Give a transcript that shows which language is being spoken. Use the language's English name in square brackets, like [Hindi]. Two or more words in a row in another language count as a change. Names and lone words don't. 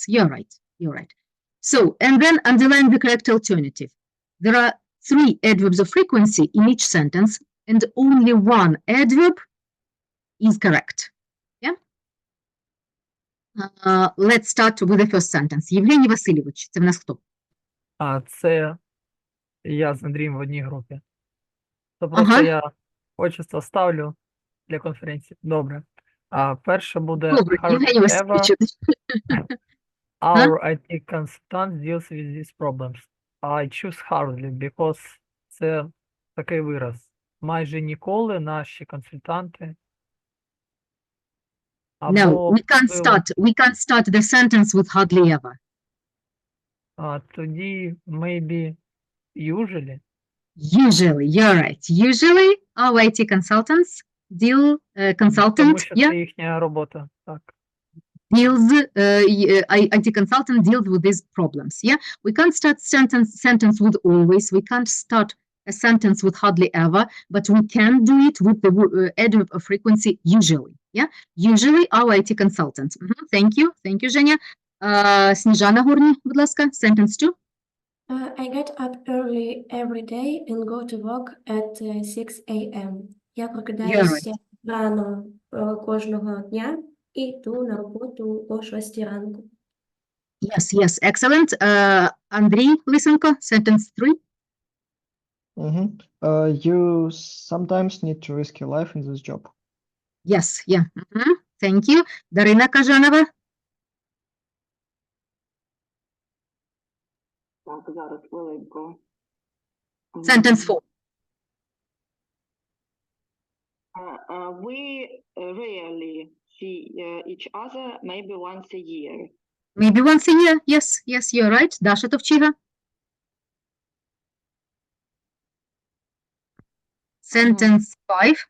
[English] You're right. So, and then underline the correct alternative. There are 3 adverbs of frequency in each sentence, and only one adverb is correct. Yeah? Let's start with the first sentence. [Ukrainian] Євгеній Васильович, це в нас хто? Це я з Андрієм в одній групі. То просто я отчество ставлю для конференції. Добре. Перше буде Добре, Євгеній Васильович. [English] Our IT consultant deals with these problems. I choose hardly because [Ukrainian] це такий вираз. Майже ніколи наші консультанти [English] No, we can't start the sentence with hardly ever. Тоді maybe usually. Usually, you're right. Usually, our IT consultants [Ukrainian] Тому consultant, що yeah, це їхня робота. Так. [English] IT consultant deals with these problems. Yeah, we can't start sentence with always. We can't start a sentence with hardly ever, but we can do it with the adverb of frequency usually. Yeah, usually our IT consultant. Thank you, [Ukrainian] Женя. Сніжана Горні, будь ласка, [English] sentence 2. I get up early every day and go to work at 6 a.m. [Ukrainian] Я прокидаюся рано кожного дня і йду на роботу о 6 ранку. [English] Yes, excellent. Андрій Лисенко, sentence 3. You sometimes need to risk your life in this job. Yes, yeah. Thank you. [Ukrainian] Дарина Кажанова. Так, зараз хвилинку. [English] Sentence 4. We rarely see each other, maybe once a year. Maybe once a year. Yes, you're right. Даша Товчига. Sentence 5.